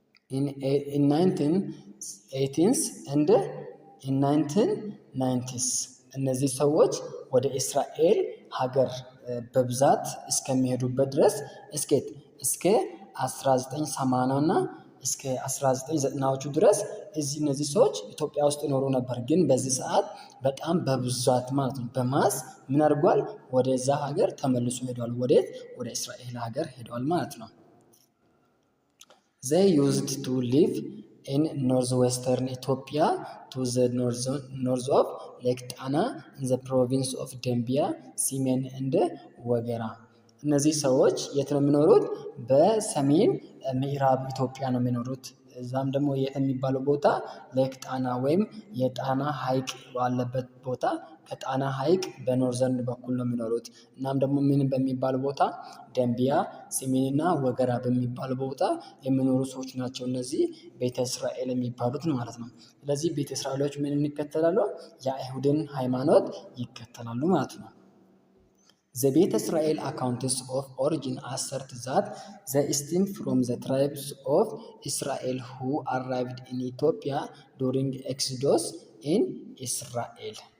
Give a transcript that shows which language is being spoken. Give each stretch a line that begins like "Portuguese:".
English: in 1980s and in 1990s
Amharic: እነዚህ ሰዎች ወደ እስራኤል ሀገር በብዛት እስከሚሄዱበት ድረስ እስከ 1980 እና እስከ 1990ዎቹ ድረስ እነዚህ ሰዎች ኢትዮጵያ ውስጥ ይኖሩ ነበር። ግን በዚህ ሰዓት በጣም በብዛት ማለት ነው በማስ ምን አድርጓል? ወደዛ ሀገር ተመልሶ ሄዷል። ወደ እስራኤል ሀገር ሄዷል ማለት ነው።
English: they used to live in northwestern Ethiopia to the north of Lake Tana in the province of Dambia, Simen and
Amharic: ወገራ። እነዚህ ሰዎች የት ነው የሚኖሩት? በሰሜን ምዕራብ ኢትዮጵያ ነው የሚኖሩት። እዛም ደግሞ የት የሚባለው ቦታ ሌክ ጣና ወይም የጣና ሐይቅ ባለበት ቦታ ከጣና ሐይቅ በኖርዘርን በኩል ነው የሚኖሩት። እናም ደግሞ ምን በሚባል ቦታ ደንቢያ፣ ሲሜንና ወገራ በሚባል ቦታ የሚኖሩ ሰዎች ናቸው እነዚህ ቤተ እስራኤል የሚባሉት ማለት ነው። ስለዚህ ቤተ እስራኤሎች ምን ይከተላሉ? የአይሁድን ሃይማኖት ይከተላሉ ማለት ነው።
English: The ቤተ እስራኤል accounts of origin assert that they stem from the tribes of Israel who arrived in Ethiopia during Exodus in Israel.